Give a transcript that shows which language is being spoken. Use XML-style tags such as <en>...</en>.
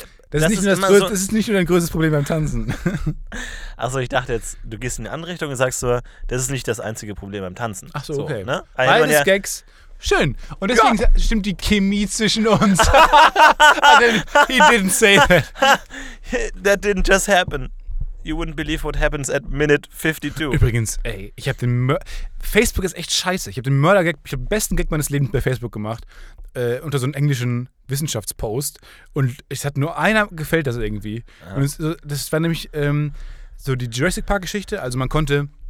<de>Das ist nicht nur dein größtes Problem beim Tanzen. Achso, ich dachte jetzt, du gehst in die andere Richtung und sagst so, das ist nicht das einzige Problem beim Tanzen. Achso, so, okay. Ne? Also beides Gags. Schön. Und deswegen stimmt die Chemie zwischen uns.</de> <en>He didn't say that. That didn't just happen. You wouldn't believe what happens at minute 52.</en> <de>Übrigens, ey, ich habe den Facebook ist echt scheiße. Ich habe den besten Gag meines Lebens bei Facebook gemacht. Unter so einem englischen Wissenschaftspost. Und es hat nur einer gefällt das irgendwie. Aha. Und das war nämlich so die Jurassic Park Geschichte. Also man konnte...</de>